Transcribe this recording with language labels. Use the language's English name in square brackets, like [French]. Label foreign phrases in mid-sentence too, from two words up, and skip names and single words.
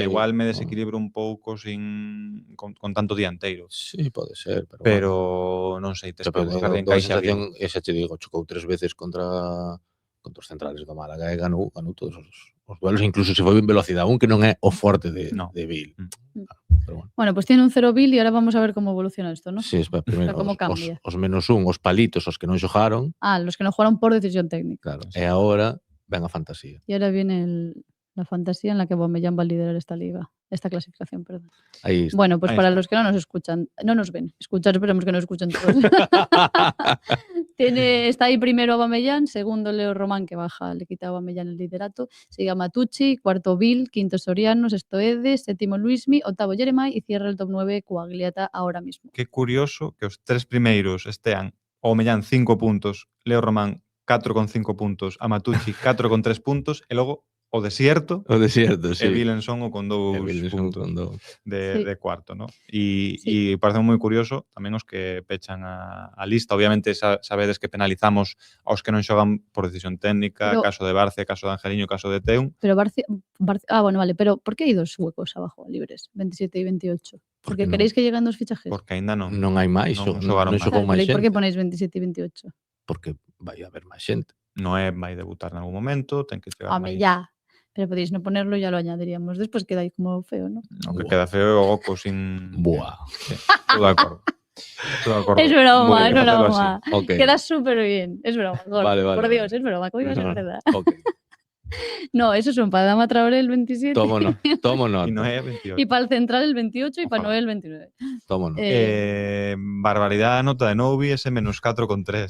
[Galician] igual me desequilibro un pouco con tanto dianteiro. Sí, pode ser, pero Pero non sei, tes que buscar de encaixe a sensación, Bill. esa te digo, chocou 3 veces contra os centrales do Málaga e ganou todos os duelos, incluso se foi en velocidade, un que non é o forte de Bill. Pero bueno. [Spanish] Bueno, pues tiene un 0 Bill y ahora vamos a ver cómo evoluciona esto, ¿no? [Galician] Sí, espera, primeiro [Spanish] cómo cambia. [Galician] os menos un, os palitos, os que non xogaron, [Spanish] Los que no jugaron por decisión técnica. [Galician] claro, e agora ven a fantasía. [Spanish] Y ahora viene la fantasía en la que Aubameyang va a liderar esta clasificación, perdón. [Galician] Aí está. [Spanish] Bueno, pues Ahí para está. los que no nos escuchan, no nos ven, escuchar, esperemos que nos escuchen todos. Está ahí primero Aubameyang, segundo Leo Román, que baja, le quita a Aubameyang el liderato, sigue a Matucci, cuarto Bill, quinto Soriano, sexto Ede, séptimo Luismi, octavo Jeremai y cierra el top 9 Coagliata ahora mismo. [Galician] Que curioso que os tres primeiros estean Aubameyang 5 puntos, Leo Román 4,5 puntos, a Matucci 4,3 puntos e logo o desierto O desierto, e sí. Vilenson o con 2 puntos de cuarto, ¿no? E parece moi curioso tamén os que pechan a lista. Obviamente sabedes que penalizamos aos que non xogan por decisión técnica, Pero- caso de Barce, caso de Angeliño, caso de Teun. [Spanish] Pero bueno, vale, pero ¿por qué hay dos huecos abajo libres, 27 y 28? ¿Porque no? queréis que lleguen dos fichajes? [Galician] Porque aínda non. Non hai máis, Non non xogaron máis. xogou Claro, máis [Spanish] pero ¿y por qué [Galician] xente, [Spanish] ponéis 27 y 28? [Galician] porque vai haber máis xente. Noé vai debutar en algún momento, ten que chegar [Spanish] Hombre, [Galician] máis. [Spanish] ya. Pero podéis no ponerlo, ya lo añadiríamos. Después queda ahí como feo, ¿no? [Galician] O que Buah. queda feo é o Goku sin... Buah. Sí, estou de acordo. Estou de acordo. [Spanish] Es broma, Muy es [Galician] bien, facelo [Spanish] broma. [Galician] así. [Spanish] Ok. Queda súper bien. Es broma, gordo. Vale, Por vale. Dios, es broma. ¿Cómo iba a ser verdad? Ok. No, esos son para Adama Traoré el 27 Tomo Y nota. Noé 28. y para el Central el 28 y para Ojalá. Noé el 29. Tomo nota. [Galician] Barbaridade a nota de Novi ese menos 4,3